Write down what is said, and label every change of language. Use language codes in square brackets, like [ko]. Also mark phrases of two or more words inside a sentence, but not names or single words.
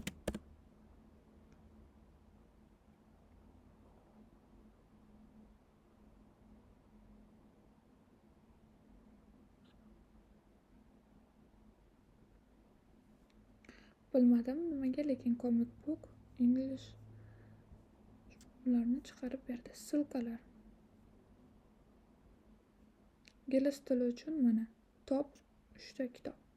[uz] Bilmadim nimaga, lekin [en] comic book, [uz] English ularni chiqarib berdi. Silkalar. Ingliz tili uchun mana top 3 ta kitob.